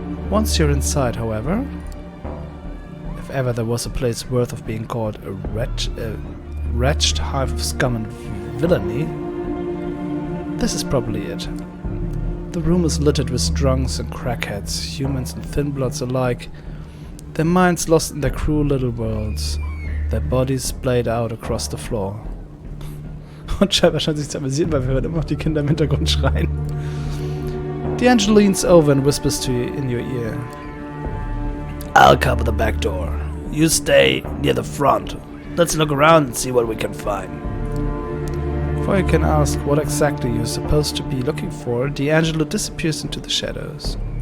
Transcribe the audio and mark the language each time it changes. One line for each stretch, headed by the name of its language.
English: Once you're inside, however, if ever there was a place worth of being called a wretched hive of scum and villainy, this is probably it. The room is littered with drunks and crackheads, humans and thin bloods alike, their minds lost in their cruel little worlds, their bodies splayed out across the floor.
German: Und scheinbar scheint sich zu amüsieren, weil wir hören immer noch die Kinder im Hintergrund schreien.
English: D'Angelo leans over and whispers to you in your ear. I'll cover the back door. You stay near the front. Let's look around and see what we can find. Before you can ask what exactly you're supposed to be looking for, D'Angelo disappears into the shadows.